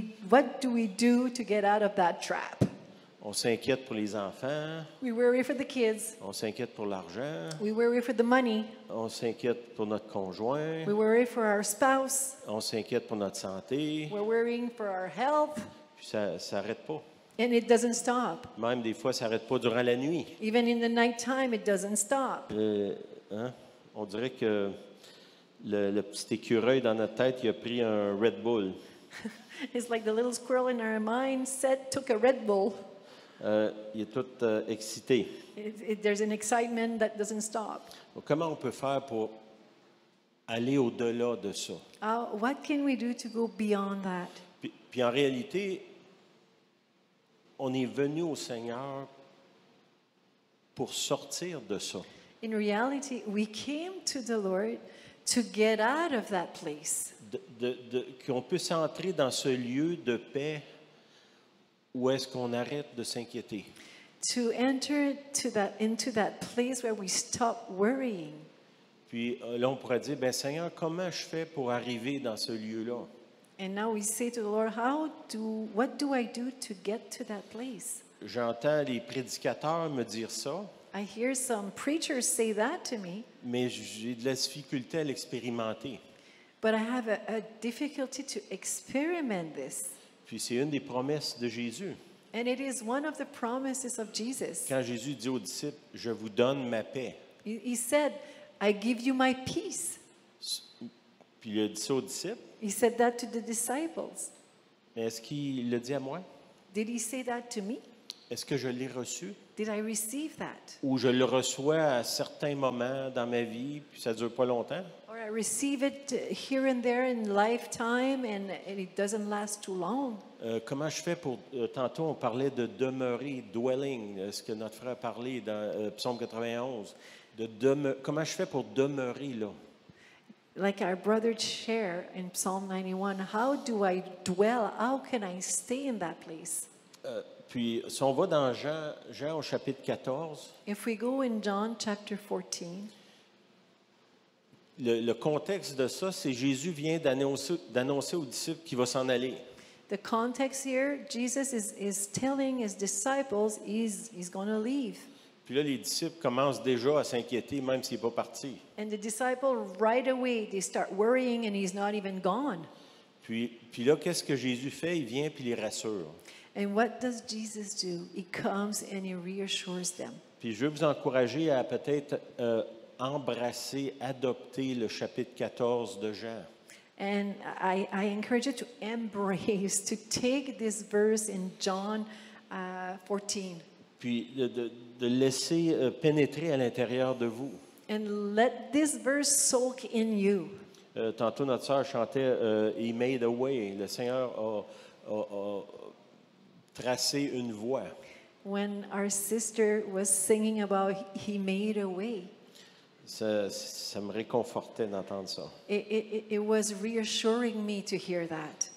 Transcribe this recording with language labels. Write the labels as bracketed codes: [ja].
[en] What do we do to get out of that trap? [fr] On s'inquiète pour les enfants, [en] We worry for the kids. [fr] on s'inquiète pour l'argent, [en] We worry for the money. [fr] on s'inquiète pour notre conjoint, [en] We worry for our spouse. [fr] on s'inquiète pour notre santé, [en] We're worrying for our health. [fr] puis ça n'arrête pas. [en] And it doesn't stop. [fr] Même des fois, ça n'arrête pas durant la nuit. [en] Even in the nighttime, it doesn't stop. [fr] On dirait que le petit écureuil dans notre tête, il a pris un Red Bull. [en] It's like the little squirrel in our mindset took a Red Bull. [fr] Il est tout excité. [en] There's an excitement that doesn't stop. [fr] Donc, comment on peut faire pour aller au-delà de ça? [en] What can we do to go beyond that? [fr] Puis en réalité, on est venu au Seigneur pour sortir de ça. [en] In reality, we came to the Lord to get out of that place. [fr] Qu'on puisse entrer dans ce lieu de paix où est-ce qu'on arrête de s'inquiéter. [en] To enter into that place where we stop worrying. [fr] Puis là, on pourrait dire, ben Seigneur, comment je fais pour arriver dans ce lieu-là? [en] And now we say to the Lord, what do I do to get to that place? [fr] J'entends les prédicateurs me dire ça. [en] I hear some preachers say that to me, [fr] mais j'ai de la difficulté à l'expérimenter. [en] but I have a difficulty to experiment this. [fr] Puis c'est une des promesses de Jésus. [en] And it is one of the promises of Jesus. [fr] Quand Jésus dit aux disciples, « Je vous donne ma paix [en] He said, I give you my peace. », [fr] puis il a dit ça aux disciples, [en] He said that to the disciples. [fr] mais est-ce qu'il le dit à moi? [en] Did he say that to me? [fr] Est-ce que je l'ai reçu? [en] Did I receive that? [fr] Ou je le reçois à certains moments dans ma vie, puis ça ne dure pas longtemps? [en] Or I receive it here and there in lifetime and it doesn't last too long? [fr] Comment je fais pour... tantôt, on parlait de demeurer, dwelling, ce que notre frère a parlé dans Psaume 91. Comment je fais pour demeurer là? [en] Like our brother shared in Psalm 91, how do I dwell? How can I stay in that place? [fr] Puis, si on va dans Jean au chapitre 14, [en] If we go in John chapter 14, [fr] le contexte de ça, c'est Jésus vient d'annoncer aux disciples qu'il va s'en aller. [en] the context here, Jesus is telling his disciples he's going to leave. [fr] Puis là, les disciples commencent déjà à s'inquiéter, même s'il n'est pas parti. [en] And the disciple right away, they start worrying and he's not even gone. [fr] Puis là, qu'est-ce que Jésus fait? Il vient puis il les rassure. [en] And what does Jesus do? He comes and he reassures them. [fr] Puis je veux vous encourager à peut-être embrasser, adopter le chapitre 14 de Jean. [en] And I encourage you to embrace, to take this verse in John 14 [fr] Puis de laisser pénétrer à l'intérieur de vous. [en] and let this verse soak in you. [fr] Tantôt, notre sœur chantait [en] He made a way. [fr] Le Seigneur a tracé une voie. [en] When our sister was singing about he made a way, [fr] Ça me réconfortait d'entendre ça. [en] it was reassuring me to hear that.